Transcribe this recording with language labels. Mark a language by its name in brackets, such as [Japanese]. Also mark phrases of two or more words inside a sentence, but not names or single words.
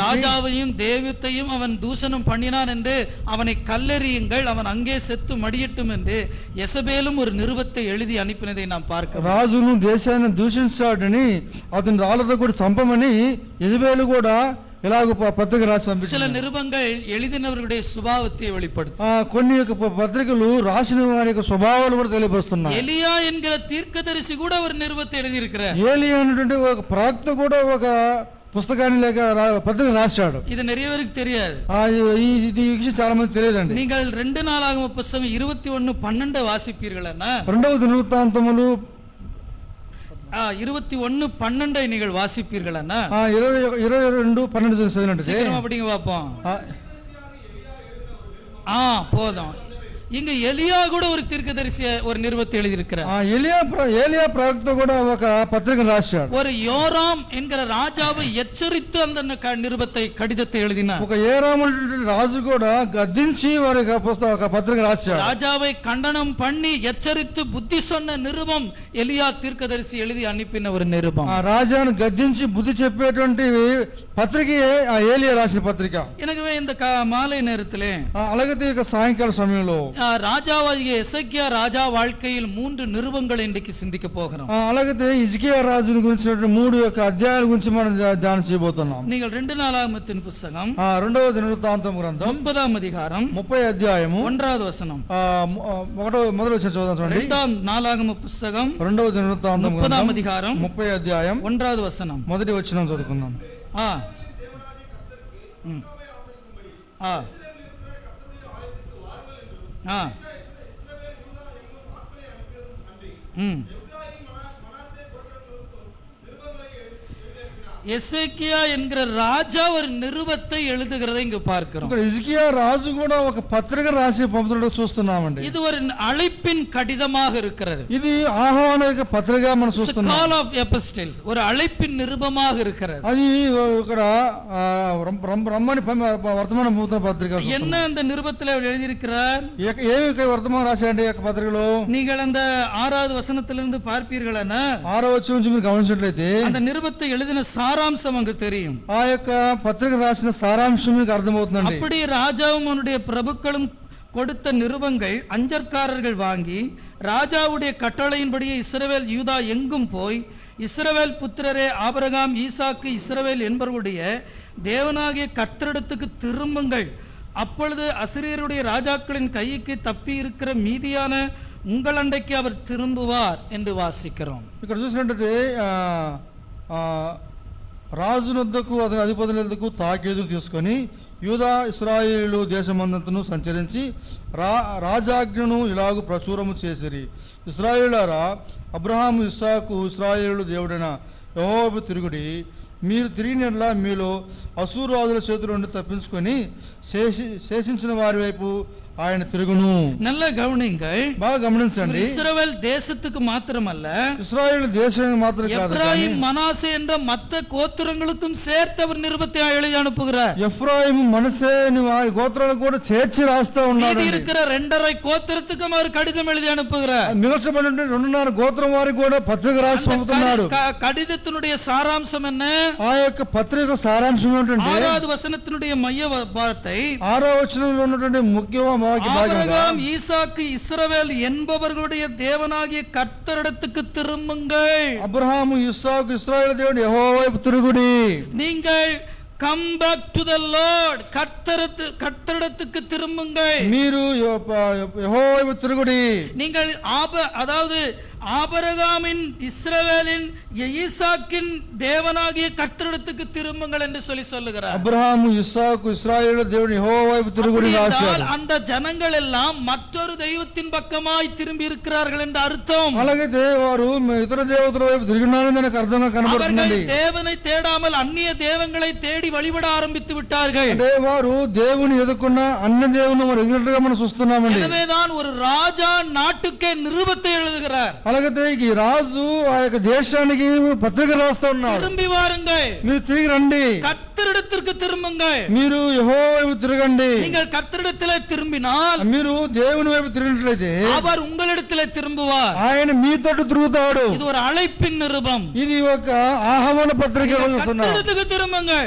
[Tamil] ராஜாவையும் தேவத்தையும் அவன் தூஷணம் பண்ணினான் என்று அவனை கல்லெறியுங்கள், அவன் அங்கே செத்து மடியட்டும் என்று யெசபேலும் ஒரு நிருபத்தை எழுதி அனுப்பினதை நாம் பார்க்கிறோம். [Telugu] రాజును దేశాన్ని దూషించాడని అతని రాళ్ళతో కూడా చంపమని యెజబెల్ కూడా ఇలాగ పత్రిక రాసి పంపించారు. [Tamil] சில நிருபங்கள் எழுதினவர்களுடைய சுபாவத்தை வெளிப்படுத்தும். [Telugu] కొన్ని యొక్క పత్రికలు రాసిన వారి యొక్క స్వభావాలు కూడా తెలియపరుస్తున్నాయి. [Tamil] எலியா என்கிற தீர்க்கதரிசி கூட ஒரு நிருபத்தை எழுதியிருக்கிறார். [Telugu] ఏలియా అనేటువంటి ఒక ప్రవక్త కూడా ఒక పుస్తకాన్ని లేక పత్రిక రాశాడు. [Tamil] இது நிறைய பேருக்கு தெரியாது. [Telugu] ఇది ఈ విషయం చాలా మంది తెలియదండి. [Tamil] நீங்கள் 2 நாளாகம புத்தகம் 21:12 வாசிப்பீர்கள்னா [Telugu] 2వ దినవృత్తాంతములు [Tamil] 21:12 நீங்கள் வாசிப்பீர்கள்னா [Telugu] 22:12 చదివినట్టు [Tamil] சீக்கிரமா படிங்க பாப்போம். போதும். இங்க எலியா கூட ஒரு தீர்க்கதரிசி ஒரு நிருபத்தை எழுதியிருக்கிறார். [Telugu] ఏలియా ప్రవక్త కూడా ఒక పత్రిక రాశాడు. [Tamil] ஒரு யோராம் என்கிற ராஜாவை எச்சரித்து அந்த நிருபத்தை கடிதத்தை எழுதினார். [Telugu] ఒక ఏరాము రాజు కూడా గద్దించి వారి ఒక పత్రిక రాశాడు. [Tamil] ராஜாவை கண்டனம் பண்ணி எச்சரித்து புத்தி சொன்ன நிருபம் எலியா தீர்க்கதரிசி எழுதி அனுப்பின ஒரு நிருபம். [Telugu] రాజాను గద్దించి బుద్ధి చెప్పేటువంటి పత్రిక ఏలియా రాసిన పత్రిక. [Tamil] எனவே இந்த மாலை நேரத்திலே [Telugu] అలాగే సాయంకాల సమయంలో [Tamil] ராஜாவாகிய எசேக்கியா ராஜா வாழ்க்கையில் 3 நிருபங்களை இன்றைக்கு சிந்திக்க போகிறோம். [Telugu] అలాగే హిజ్కియా రాజుని గురించిన 3 యొక్క అధ్యాయాల గురించి మనం ధ్యానం చేయబోతున్నాం. [Tamil] நீங்கள் 2 நாளாகமத்தின் புத்தகம் [Telugu] 2వ దినవృత్తాంతం గ్రంథం [Tamil] 30ஆம் அதிகாரம் [Telugu] 30 అధ్యాయము 1வது వచనం. మొదటి వచనం చదువుదాం చూడండి. [Tamil] 2ஆம் நாளாகம புத்தகம் [Telugu] 2వ దినవృత్తాంతం [Tamil] 30ஆம் அதிகாரம் [Telugu] 30 అధ్యాయం 1வது వచనం. మొదటి వచనం చదువుకుందాం. [Tamil] எசேக்கியா என்கிற ராஜா ஒரு நிருபத்தை எழுதுகிறதை இங்கு பார்க்கிறோம். [Telugu] హిజ్కియా రాజు కూడా ఒక పత్రిక రాసి పంపుతుండగా చూస్తున్నామండి. [Tamil] இது ஒரு அழைப்பின் கடிதமாக இருக்கிறது. [Telugu] ఇది ఆహ్వాన పత్రిక మనం చూస్తున్నాం. [English] call of epistles [Tamil] ஒரு అழைப்பின் நிருபமாக இருக்கிறது. [Telugu] అది ఇక్కడ రమ్మని వర్తమాన పంపుతున్న పత్రిక. [Tamil] என்ன அந்த நிருபத்தில் அவர் எழுதியிருக்கிறார்? [Telugu] ఏమి వర్తమానం రాశారండి ఈ పత్రికలో? [Tamil] நீங்கள் அந்த 6வது வசனத்திலிருந்து பார்ப்பீர்களானா [Telugu] 6వ వచనం నుంచి మీరు గమనించినట్లయితే [Tamil] அந்த நிருபத்தை எழுதின சாராம்சம் அங்கு தெரியும். [Telugu] ఆ యొక్క పత్రిక రాసిన సారాంశం మీకు అర్థమవుతుందండి. [Tamil] அப்படி ராஜாவும் அவனுடைய பிரபுக்களும் கொடுத்த நிருபங்கள் அஞ்சற்காரர்கள் வாங்கி ராஜாவுடைய கட்டளையின்படியே இஸ்ரவேல் யூதா எங்கும் போய் இஸ்ரவேல் புத்திரரே ஆபிரகாம் ஈசாக்கு இஸ்ரவேல் என்பவருடைய தேவனாகிய கர்த்தரிடத்துக்கு திரும்புங்கள், அப்பொழுது அசிரியருடைய ராஜாக்களின் கைக்கு தப்பி இருக்கிற மீதியான உங்கள் அண்டைக்கு அவர் திரும்புவார் என்று வாசிக்கிறோம். [Telugu] ఇక్కడ చూసినట్లయితే రాజునొద్దకు అతని అధిపతులకు తాకీదును తీసుకొని యూదా ఇశ్రాయేలు దేశమంతను సంచరించి రాజాజ్ఞను ఇలాగూ ప్రచురము చేసిరి. ఇశ్రాయేలులారా, అబ్రహాము ఇస్సాకు ఇశ్రాయేలు దేవుడైన యెహోవాకు తిరుగుడి. మీరు తిరిగినట్లా మీలో అసూరు రాజుల చేతుల నుండి తప్పించుకొని శేషించిన వారి వైపు ఆయన తిరుగును. [Tamil] நல்ல கவனிங்கள், [Telugu] బాగా గమనించండి. [Tamil] இஸ்ரவேல் தேசத்துக்கு மாத்திரமல்ல, [Telugu] ఇశ్రాయేలు దేశానికి మాత్రం కాదు, [Tamil] எப்ராயிம் மனாசே என்ற மற்ற கோத்திரங்களுக்கும் சேர்த்து அவர் நிருபத்தை எழுதி அனுப்புகிறார். [Telugu] ఎఫ్రాయిము మనసే వారి గోత్రాలకు కూడా చేర్చి రాస్తా ఉన్నారు. [Tamil] இருக்கிற 2.5 கோத்திரத்துக்கும் அவர் கடிதம் எழுதி அனுப்புகிறார். [Telugu] మిగల్చబడిన 2.5 గోత్రం వారికి కూడా పత్రిక రాసి పంపుతున్నాడు. [Tamil] கடிதத்தினுடைய சாராம்சம் என்ன? [Telugu] ఆ యొక్క పత్రిక సారాంశం ఏంటంటే [Tamil] 6வது వచనத்தினுடைய மைய வார்த்தை [Telugu] 6వ వచనంలో ఉన్నటువంటి ముఖ్యమైన [Tamil] ஆபிரகாம் ஈசாக்கு இஸ்ரவேல் என்பவர்களுடைய தேவனாகிய கர்த்தரிடத்துக்கு திரும்புங்கள். [Telugu] అబ్రహాము ఇస్సాకు ఇశ్రాయేలు దేవుడు యెహోవా వైపు తిరుగుడి. [Tamil] நீங்கள் [English] come back to the Lord. [Tamil] கர்த்தரிடத்துக்கு திரும்புங்கள். [Telugu] మీరు యెహోవా వైపు తిరుగుడి. [Tamil] நீங்கள் அதாவது ஆபிரகாமின் இஸ்ரவேலின் ஈசாக்கின் தேவனாகிய கர்த்தரிடத்துக்கு திரும்புங்கள் என்று சொல்லுகிறார். [Telugu] అబ్రహాము ఇస్సాకు ఇశ్రాయేలు దేవుని యెహోవా వైపు తిరుగుడి రాశారు. [Tamil] அந்த ஜனங்கள் எல்லாம் மற்றொரு தெய்வத்தின் பக்கமாய் திரும்பி இருக்கிறார்கள் என்று அர்த்தம். [Telugu] అలాగైతే వారు ఇతర దేవతల వైపు తిరిగినారని దానికి అర్థంగా కనబడుతుంది. [Tamil] தேவனை தேடாமல் அந்நிய தேவங்களை தேடி வழிபட ஆரம்பித்து விட்டார்கள். [Telugu] అంటే వారు దేవుని ఎదుర్కొన్న అన్య దేవుని మరి ఎదురుగా మనం చూస్తున్నామండి. [Tamil] எனவேதான் ஒரு ராஜா நாட்டுக்கே நிருபத்தை எழுதுகிறார். [Telugu] అలాగైతే ఈ రాజు ఆ యొక్క దేశానికి పత్రిక రాస్తా ఉన్నాడు. [Tamil] திரும்பி வாருங்கள், [Telugu] మీరు తిరిగి రండి, [Tamil] கர்த்தரிடத்திற்கு திரும்புங்கள். [Telugu] మీరు యెహోవా వైపు తిరగండి. [Tamil] நீங்கள் கர்த்தரிடத்திலே திரும்பினால் [Telugu] మీరు దేవుని వైపు తిరిగినట్లయితే [Tamil] அவர் உங்களிடத்திலே திரும்புவார். [Telugu] ఆయన మీతో తిరుగుతాడు. [Tamil] இது ஒரு அழைப்பின் நிருபம். [Telugu] ఇది ఒక ఆహ్వాన పత్రిక. [Tamil] கர்த்தரிடத்துக்கு திரும்புங்கள்.